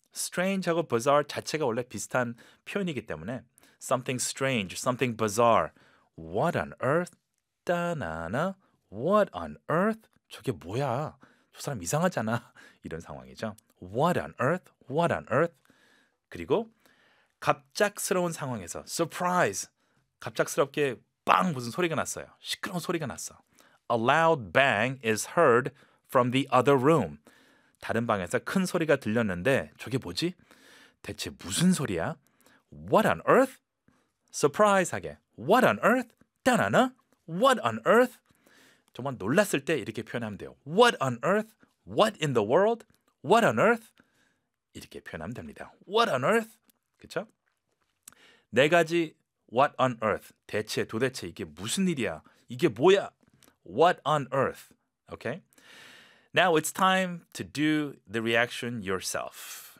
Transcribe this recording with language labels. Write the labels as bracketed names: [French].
[Korean] strange하고 bizarre 자체가 원래 비슷한 표현이기 때문에 [English] something strange, something bizarre. What on earth? [Korean] 따나나. [English] What on earth? [Korean] 저게 뭐야? 저 사람 이상하잖아. 이런 상황이죠. [English] What on earth? What on earth? [Korean] 그리고 갑작스러운 상황에서 surprise. 갑작스럽게 빵 무슨 소리가 났어요. 시끄러운 소리가 났어. [English] A loud bang is heard from the other room. [Korean] 다른 방에서 큰 소리가 들렸는데 저게 뭐지? 대체 무슨 소리야? [English] What on earth? Surprise하게. What on earth? 따나나? What on earth? [Korean] 정말 놀랐을 때 이렇게 표현하면 돼요. [English] What on earth? What in the world? What on earth? [Korean] 이렇게 표현하면 됩니다. [English] What on earth? [Korean] 그쵸? 네 가지 [English] What on earth? [Korean] 대체 도대체 이게 무슨 일이야? 이게 뭐야? [English] What on earth? Okay? Now it's time to do the reaction yourself.